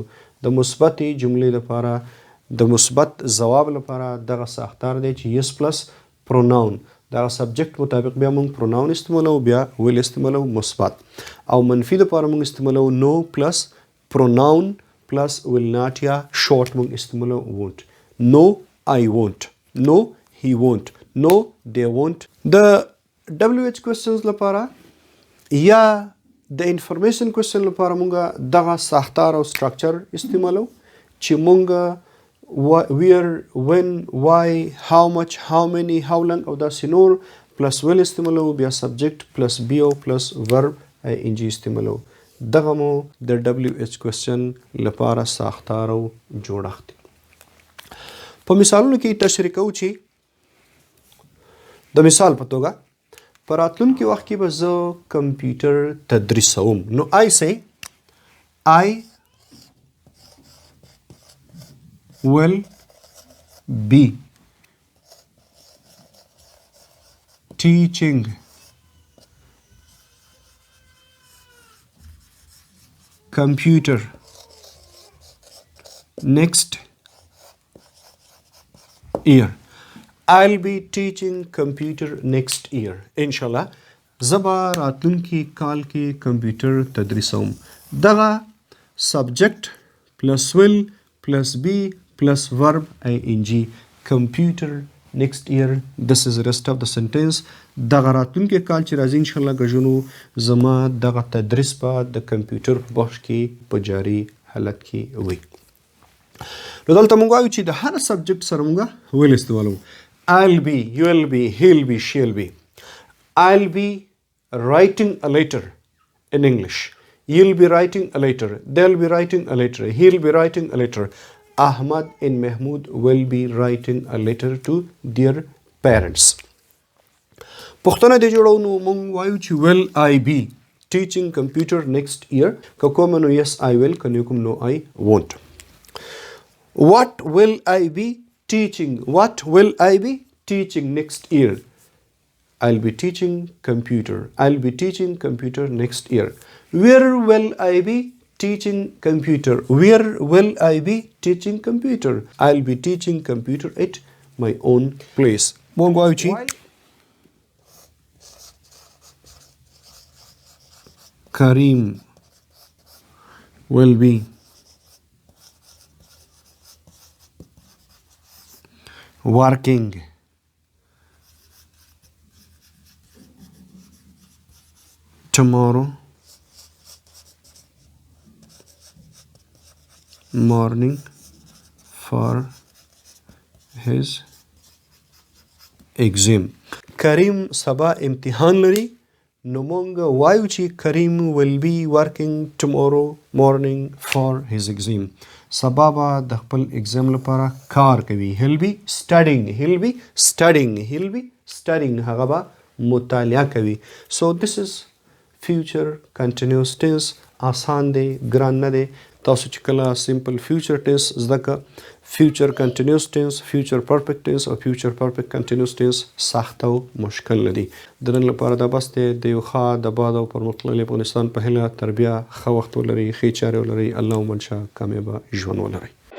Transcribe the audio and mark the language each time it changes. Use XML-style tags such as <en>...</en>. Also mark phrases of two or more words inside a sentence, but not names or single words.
<ps>د مثبتې جملې لپاره، د مثبت ځواب لپاره دغه ساختار دی چې</ps> <en>yes plus pronoun,</en> <ps>دغه سبجیکټ مطابق بیا موږ پروناون استعمالو، بیا ویل استعمالو مثبت، او منفي لپاره موږ استعمالو</ps> <en>no plus pronoun plus will not</en> <ps>یا شورٹ موږ استعمالو وونٹ.</ps> <en>نو I won't, نو he won't, نو they won't.</en> <ps>د</ps> <en>WH questions</en> <ps>لپاره یا د</ps> <en>information question</en> <ps>لپاره موږ دغه ساختار او سټرکچر استعمالو چې موږ</ps> <en>where, when, why, how much, how many, how long</en> <ps>او داسې نور</ps> <en>plus will</en> <ps>استعمالو، بیا سبجیکټ</ps> <en>plus be</en> <ps>او</ps> <en>plus verb ING</en> <ps>استعمالو. دغه مو د</ps> <en>WH question</en> <ps>لپاره ساختار او جوړښت. په مثالونو کې تشریح کوو چې د مثال په توګه په راتلونکي وخت کې به زه کمپیوټر تدریسوم، نو</ps> <en>I say I will be teaching computer next year. I'll be teaching computer next year.</en> <ps>انشاءالله زبا راتلونکي کال کې کمپیوټر تدریسوم.</ps> <en>دغه subject plus will plus be plus verb ING, computer next year. This is the rest of the sentence.</en> <ps>دغه راتلونکي کال چې راځي انشاءالله ګژنو زما دغه تدریس به د کمپیوټر په بخش کې په جاري حالت کې وي. نو دلته موږ وایو چې د هر سبجیکټ سره موږ ویل استعمالو.</ps> <en>I'll be, you'll be, he'll be, she'll be. I'll be writing a letter in English. You'll be writing a letter. They'll be writing a letter. He'll be writing a letter. Ahmad and Mahmoud will be writing a letter to their parents.</en> <ps>پښتنه د جوړو نو مونږ وایو چې</ps> <en>will I be teaching computer next year.</en> <ps>که کوم نو yes I will, که نو کوم نو</ps> <en>I won't. What will I be teaching? What will I be teaching next year? I'll be teaching computer. I'll be teaching computer next year. Where will I be teaching computer? Where will I be teaching computer? I'll be teaching computer at my own place.</en> <ps>مونږ وایو چې</ps> <en>Karim will be working tomorrow morning for his exam.</en> <ps>Karim سبا امتحان لري. نو مونږ وایو چې کریم</ps> <en>will be working tomorrow morning for his exam.</en> <ps>سبا به د خپل اگزام لپاره کار کوي.</ps> <en>he'll be studying. he'll be studying. he'll be studying.</en> <ps>هغه به مطالعه کوي.</ps> <en>so this is future continuous tense.</en> <ps>آسان دی، ګران نه دی. تاسو چې کله</ps> <en>simple future tense</en> <ps>زده که</ps> <en>future continuous tense, future perfect tense</en> <ps>او</ps> <en>future perfect continuous tense</en> <ps>سخت او مشکل نه دي. د نن لپاره دا بس دی. د یو ښه د باد او پرمختللي افغانستان په هیله تر بیا ښه وخت ولرئ، ښې چارې ولرئ. الله ومنشا کامیابه ژوند ولرئ.</ps>